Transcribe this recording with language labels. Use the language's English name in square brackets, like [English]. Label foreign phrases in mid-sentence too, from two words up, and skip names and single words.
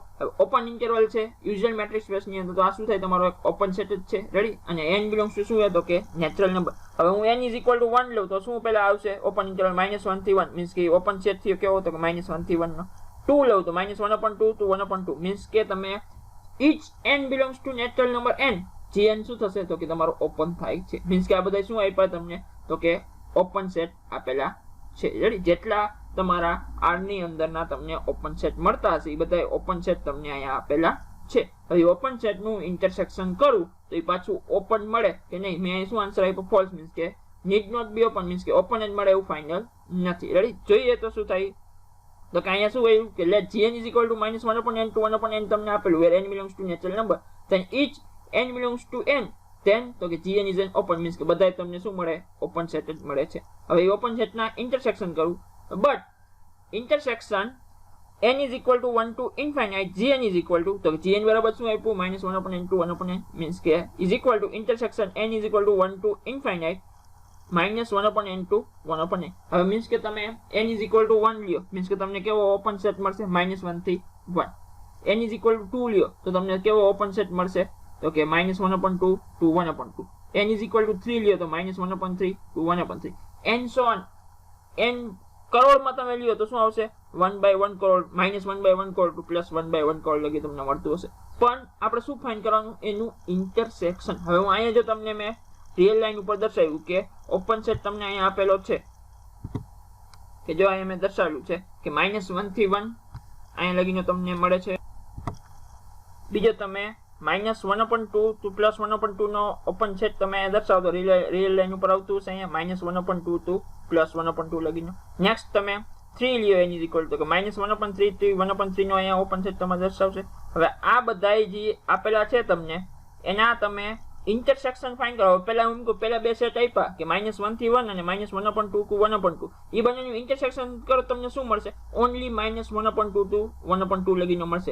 [Gujarati] હવે [English] open interval [Gujarati] છે [English] usual matrix space [Gujarati] ની અંદર તો આ શું થાય? તમારો એક [English] open set [Gujarati] જ છે. રેડી? અને n [English] belongs to [Gujarati] શું છે? તો કે [English] natural number. [Gujarati] હવે હું n [English] is equal to [Gujarati] 1 લઉં તો શું પહેલા આવશે? [English] open interval [Gujarati] -1 થી 1 મીન્સ કે [English] open set [Gujarati] થયો કેવો? તો કે -1 થી 1 નો. 2 લઉં તો -1/2 to 1/2 મીન્સ કે તમે [English] each n belongs to natural number n gn [Gujarati] શું થશે? તો કે તમારો ઓપન થાય છે. મીન્સ કે આ બધા શું આપ્યા તમને? તો કે [English] open set [Gujarati] આપેલા છે. રેડી? જેટલા તમારા R ની અંદરના તમને [English] open set [Gujarati] મળતા હશે એ બધા [English] open set [Gujarati] તમને અહીંયા આપેલા છે. હવે [English] open set [Gujarati] નું ઇન્ટરસેક્શન કરું તો એ પાછું ઓપન મળે કે નહીં? મેં શું આન્સર આપ્યો? ફોલ્સ. મીન્સ કે [English] need not be open [Gujarati] મીન્સ કે ઓપન જ મળે એવું ફાઇનલ નથી. રેડી? જોઈએ તો શું થાય? તો કે અહીંયા શું કહ્યું કે [English] let gn is equal to -1/n to 1/n [Gujarati] તમને આપેલું [English] where n belongs to natural number then each n belongs to n then [Gujarati] તો કે [English] gn is an open means [Gujarati] કે બધાય તમને શું મળે? [English] open set [Gujarati] જ મળે છે. હવે એ [English] open set [Gujarati] ના ઇન્ટરસેક્શન કરું [English] but intersection n is equal to 1 to infinite gn is equal to [Gujarati] તો gn બરાબર શું આપ્યું? [English] -1/n to 1/n means કે is equal to intersection n is equal to 1 to infinite -1/n to 1/n. [Gujarati] હવે means કે તમે n [English] is equal to [Gujarati] 1 લ્યો means કે તમને કેવો [English] open set [Gujarati] મળશે? -1 થી 1. n [English] is equal to [Gujarati] 2 લ્યો તો તમને કેવો [English] open set [Gujarati] મળશે? તો કે -1/2 to 1/2. n [English] is equal to [Gujarati] 3 લ્યો તો -1/3 to 1/3. n [English] so on [Gujarati] n કરોડમાં તમે લ્યો તો શું આવશે? 1/1 કરોડ -1/1 કરોડ to +1/1 કરોડ લગી તમને મળતું હશે. પણ આપણે શું ફાઇન્ડ કરવાનું? એનું ઇન્ટરસેક્શન. હવે હું અહીંયા જો તમને મેં [English] real line [Gujarati] ઉપર દર્શાવ્યું કે [English] open set [Gujarati] તમને અહીંયા આપેલો છે કે જો અહીંયા મેં દર્શાવ્યું છે કે -1 થી 1 અહીંયા લગીનો તમને મળે છે. બીજો તમે -1/2 to +1/2 નો [English] open set [Gujarati] તમે દર્શાવો તો [English] real line [Gujarati] ઉપર આવતું હશે અહીંયા -1/2 to +1/2 લગીનો. નેક્સ્ટ તમે 3 લ્યો n [English] is equal to [Gujarati] કે -1/3 થી 1/3 નો અહીંયા [English] open set [Gujarati] તમે દર્શાવશે. હવે આ બધાય જે આપેલા છે તમને એના તમે ઇન્ટરસેક્શન ફાઇન્ડ કરો. પહેલા હું પહેલા બે સેટ આપ્યા કે -1 થી 1 અને -1/2 to 1/2 એ બંનેનું ઇન્ટરસેક્શન કરો તમને શું મળશે? ઓન્લી -1/2 to 1/2 લગીનો મળશે.